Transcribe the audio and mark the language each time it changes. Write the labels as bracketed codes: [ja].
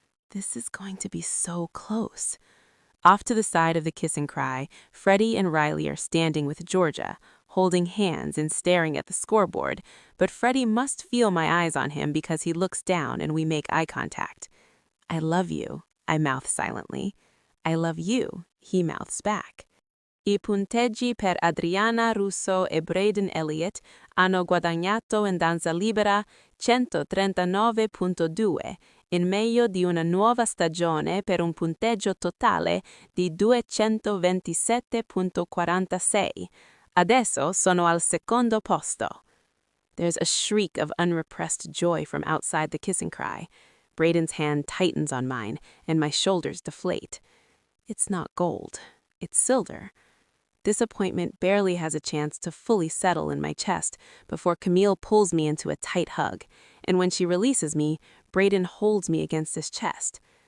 [en] This is going to be so close. Off to the side of the kiss and cry, Freddie and Riley are standing with Georgia, holding hands and staring at the scoreboard, but Freddie must feel my eyes on him because he looks down and we make eye contact. I love you, I mouth silently. I love you, he mouths back. [it] I punteggi per Adriana Russo e Braden Elliott hanno guadagnato in danza libera 139.2 in meglio di una nuova stagione per un punteggio totale di 227.46. Adesso sono al secondo posto. [en] There's a shriek of unrepressed joy from outside the kiss and cry. Braden's hand tightens on mine, and my shoulders deflate. It's not gold. It's silver. Disappointment barely has a chance to fully settle in my chest before Camille pulls me into a tight hug, and when she releases me, Braden holds me against his chest.